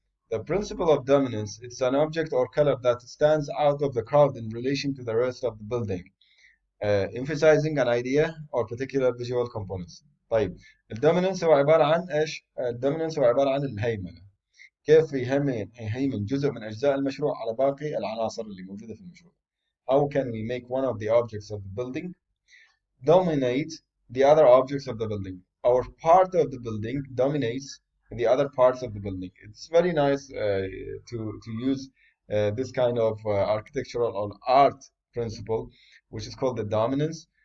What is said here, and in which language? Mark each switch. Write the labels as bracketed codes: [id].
[en] The principle of dominance, it's an object or color that stands out of the crowd in relation to the rest of the building, emphasizing an idea or particular visual components. [ar] طيب الدوميننس هو عبارة عن ايش؟ الدوميننس هو عبارة عن الهيمنة. كيف يهيمن جزء من أجزاء المشروع على باقي العناصر اللي موجودة في المشروع. [en] How can we make one of the objects of the building dominate the other objects of the building? Our part of the building dominates the other parts of the building. It's very nice to use this kind of architectural or art principle, which is called the dominance.